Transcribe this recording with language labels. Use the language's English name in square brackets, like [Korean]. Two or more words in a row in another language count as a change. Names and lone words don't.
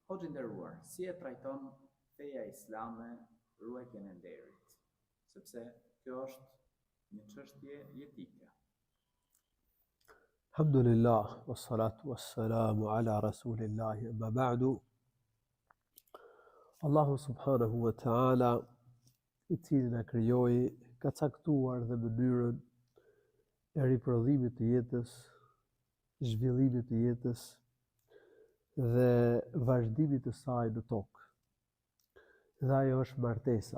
[Albanian] Hoxhë nderuar, si e trajton feja islame ruajtjen e nderit? Sepse kjo është një çështje jetike. [Arabic] الحمد لله والصلاة والسلام على رسول الله أما بعد. الله سبحانه وتعالى, [Albanian] i cili na krijoi, ka caktuar dhe mënyrën e riprodhimit të jetës, zhvillimit të jetës dhe vazhdimit të saj në tokë. Dhe ajo është martesa.